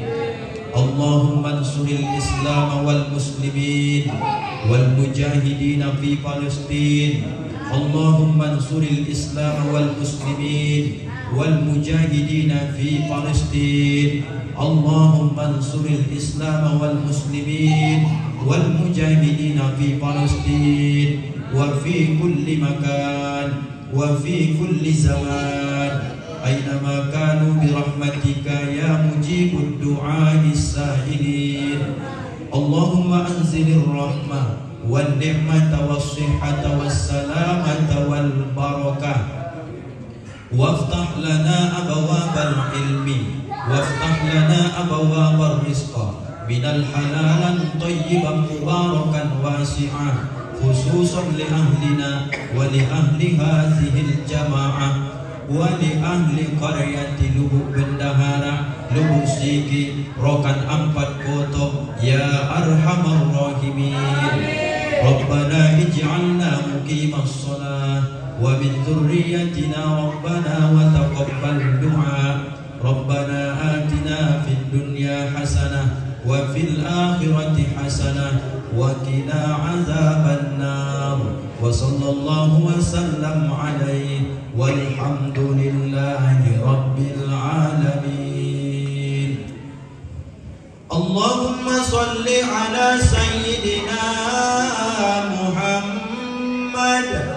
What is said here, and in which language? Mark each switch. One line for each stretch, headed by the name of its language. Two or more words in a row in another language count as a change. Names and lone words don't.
Arabic: اللهم انصر الإسلام والمسلمين والمجاهدين في فلسطين. اللهم انصر الإسلام والمسلمين والمجاهدين في فلسطين. اللهم انصر الإسلام والمسلمين والمجاهدين في فلسطين وفي كل مكان وفي كل زمان أينما كانوا برحمتك يا مجيب دعاء السائلين. اللهم أنزل الرحمة والنعمة والصحة والسلامة والبركة وافتح لنا أبواب العلم وافتح لنا أبواب الرزق من الحلال طيبا مباركا واسعا خصوصا لأهلنا ولأهل هذه الجماعة ولأهل قرية Lubuk Bendahara, Lubuk Sigi, Rokan Ampat Koto يا أرحم الراحمين. ربنا اجعلنا مقيمي الصلاة ومن ذرياتنا ربنا وتقبل دعاء. ربنا آتنا في الدنيا حسنة و في الآخرة حسنة وقنا عذاب النار. وصلى الله وسلم عليه والحمد لله رب العالمين. اللهم صل على سيدنا محمد.